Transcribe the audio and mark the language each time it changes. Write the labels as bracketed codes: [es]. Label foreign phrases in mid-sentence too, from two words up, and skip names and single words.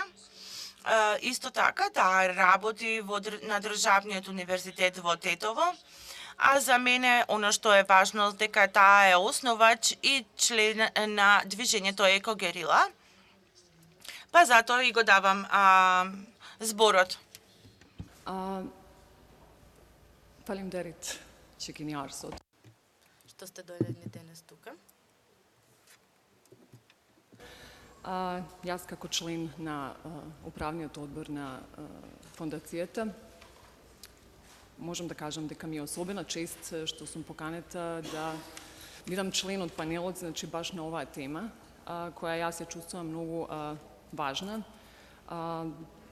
[mk] Исто така, таа работи на Државниот универзитет во Тетово. А за мене, оно што е важно, дека таа е основач и член на движењето Екогерила. Па затоа и го давам зборот. [sq] Faleminderit që keni ardhur sot. [mk] Што сте дојдени денес тука? Јас како член на управниот одбор на фондацијата можам да кажам дека ми е особена чест што сум поканета да бидам член од панелот, значи баш на оваа тема, која јас ја чувствувам многу важна.